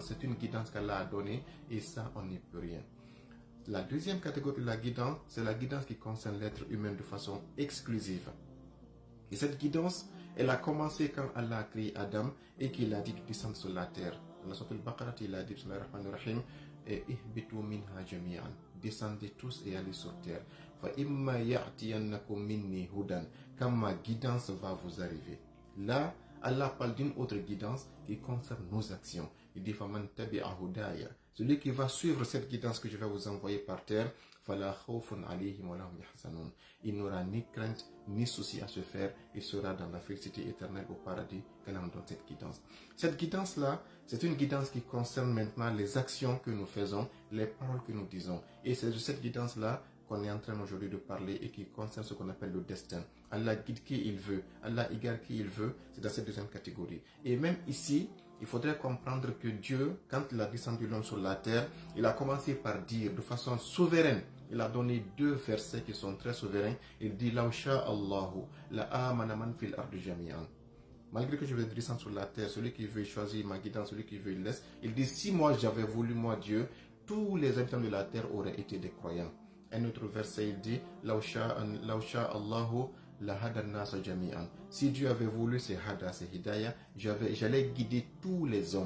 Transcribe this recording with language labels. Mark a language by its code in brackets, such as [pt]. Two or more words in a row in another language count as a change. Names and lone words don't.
[fr] C'est une guidance qu'Allah a donnée et ça, on n'y peut rien. La deuxième catégorie de la guidance, c'est la guidance qui concerne l'être humain de façon exclusive. Et cette guidance, elle a commencé quand Allah a créé Adam et qu'il a dit de descendre sur la terre. Dans la Sourate Al-Baqarah, il a dit [ar] بسم الله الرحمن الرحيم اهبطوا منها جميعا. [fr] Descendez tous et allez sur terre. [ar] فإما يأتينكم مني هدى. [fr] Quand ma guidance va vous arriver. Là, Allah parle d'une autre guidance qui concerne nos actions. Il dit [ar] فمن تبع هداي. [fr] Celui qui va suivre cette guidance que je vais vous envoyer par terre, [ar] فلا خوف عليهم ولهم يحزنون. [fr] Il n'aura ni crainte ni souci à se faire, il sera dans la félicité éternelle au paradis qu'Allah nous donne cette guidance. Cette guidance-là, c'est une guidance qui concerne maintenant les actions que nous faisons, les paroles que nous disons. Et c'est de cette guidance-là qu'on est en train aujourd'hui de parler et qui concerne ce qu'on appelle le destin. Allah guide qui il veut, Allah égare qui il veut, c'est dans cette deuxième catégorie. Et même ici, il faudrait comprendre que Dieu, quand il a descendu l'homme sur la terre, il a commencé par dire de façon souveraine, il a donné deux versets qui sont très souverains. Il dit « [ar] لو شاء الله لآمن من في الأرض جميعا [fr] » Malgré que je vais descendre sur la terre, celui qui veut choisir ma guidance, celui qui veut, il laisse. Il dit, si moi j'avais voulu, moi Dieu, tous les habitants de la terre auraient été des croyants. Un autre verset, il dit, si Dieu avait voulu, c'est hada, c'est hidayah, j'allais guider tous les hommes.